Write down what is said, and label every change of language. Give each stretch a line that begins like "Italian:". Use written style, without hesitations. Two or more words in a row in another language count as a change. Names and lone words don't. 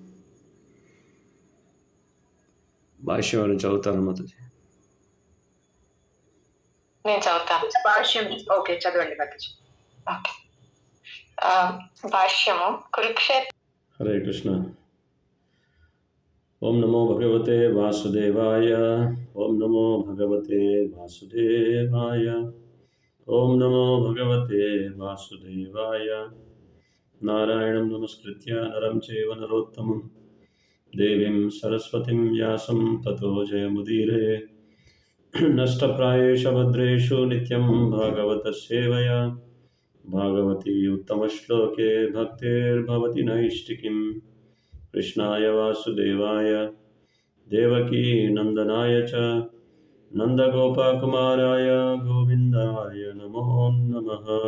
Telugu: భాష్యం చదువుతాను మాతాజీ? నేను చదువుతాను. భాష్యం ఓకే, చదవండి మాతాజీ. భాష్యము కురుక్షేత్ర.
Sanskrit: हरे कृष्ण। ओं नमो भगवते वासुदेवाय. ओं नमो भगवते वासुदेवाय. ओं नमो भगवते वासुदेवाय. नारायणं नमस्कृत्य नरं चैव नरोत्तमं देवीं सरस्वतिं व्यासं ततो जयमुदीरये. नष्टप्रायेषु भद्रेषु नित्यं भागवत सेवया. भागवति उत्तमश्लोके भक्तिर्भवति नैष्टिकीं. कृष्णाय वासुदेवाय देवकी नंदनाय च नंदगोपकुमाराय गोविंदाय नमो नमः.